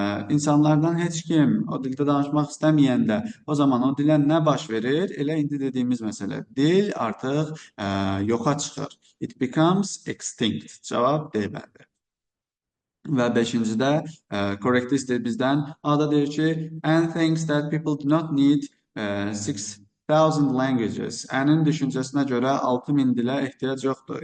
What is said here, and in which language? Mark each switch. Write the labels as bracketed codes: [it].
[az] İnsanlardan heç kim o dildə danışmaq istəməyəndə, o zaman o dilə nə baş verir? Elə indi dediyimiz məsələ, dil artıq yoxa çıxır. [en] It becomes extinct. [az] Cavab D bəndi. Və beşincidə, correct istəyir bizdən. A-da deyir ki, [en] and thinks that people do not need 6,000 languages. [az] Ənin düşüncəsinə görə 6.000 dilə ehtiyac yoxdur.